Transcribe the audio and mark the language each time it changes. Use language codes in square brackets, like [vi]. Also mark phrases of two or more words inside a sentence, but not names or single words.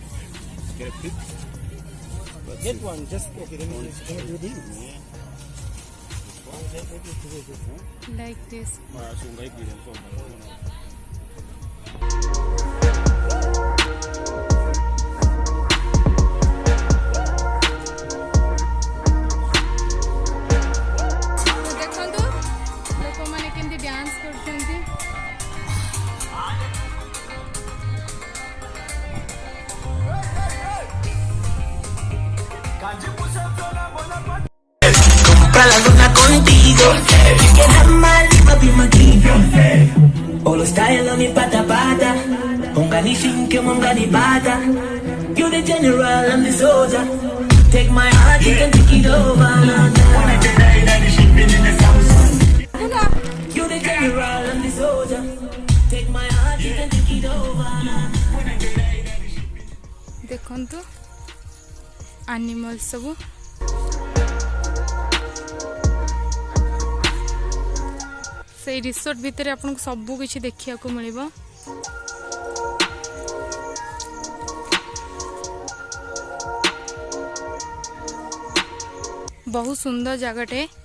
[en] Get one, just okay. Then can you do this? like this। [or] ଦେଖନ୍ତୁ ଲୋକ ମାନେ କେମିତି ଡାନ୍ସ କରୁଛନ୍ତି। [es] Compra la luna contigo. [en] You can have my life, I'll be my king. All the style on me pata pata. Ungani shinke mungani bata. You the general, I'm the soldier. Take my heart, you can take it over. You the general, I'm the soldier. Take my heart, you can take it over. [or] ଦେଖନ୍ତୁ ଏନିମଲ ସବୁ ସେ ରିସୋର୍ଟ ଭିତର ଆପଣ ସବୁ କିଛି ଦେଖିବା କୁ ମିଳିବ। ବହୁତ ସୁନ୍ଦର ଜାଗାଟେ।